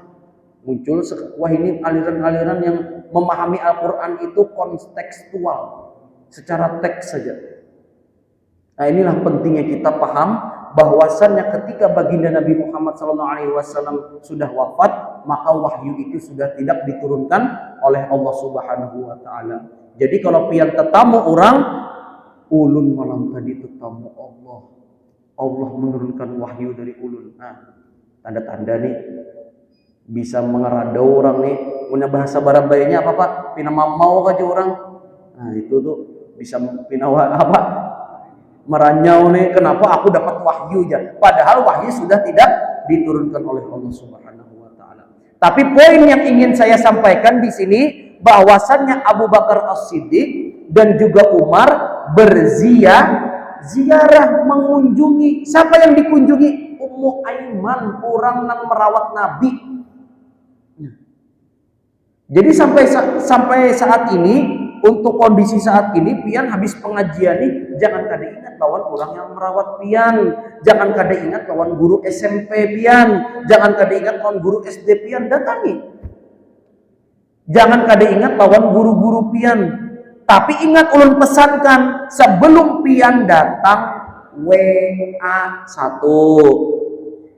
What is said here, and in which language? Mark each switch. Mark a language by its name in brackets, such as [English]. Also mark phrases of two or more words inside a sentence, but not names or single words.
[Indonesian] Muncul wah ini aliran-aliran yang memahami Al-Quran itu kontekstual, secara teks saja. Nah inilah pentingnya kita paham bahwasannya ketika baginda Nabi Muhammad SAW sudah wafat, maka wahyu itu sudah tidak diturunkan oleh Allah [Arabic] Subhanahu wa taala. [Banjar] Jadi kalau pian tetamu orang, ulun malam tadi tetamu Allah. Allah menurunkan wahyu dari ulun. Nah, tanda-tanda nih bisa mengeradau orang nih. [Indonesian] Punya bahasa Barabayanya apa Pak? [Banjar] Pina mau aja orang. Nah, itu tuh bisa pina apa? [Indonesian] Meranyau nih, kenapa aku dapat wahyu ya? Padahal wahyu sudah tidak diturunkan oleh Allah [Arabic] Subhanahu wa taala. [Indonesian] Tapi poin yang ingin saya sampaikan di sini bahwasannya Abu Bakar As-Siddiq dan juga Umar ziarah mengunjungi. Siapa yang dikunjungi? Ummu Aiman, orang yang merawat Nabi. Jadi sampai saat ini, untuk kondisi saat ini, [Banjar] pian habis pengajian nih, jangan kada ingat lawan orang yang merawat pian, jangan kada ingat lawan guru SMP pian, jangan kada ingat lawan guru SD pian, datangi. Jangan kada ingat lawan guru-guru pian, tapi ingat ulun pesankan sebelum pian datang WA 1.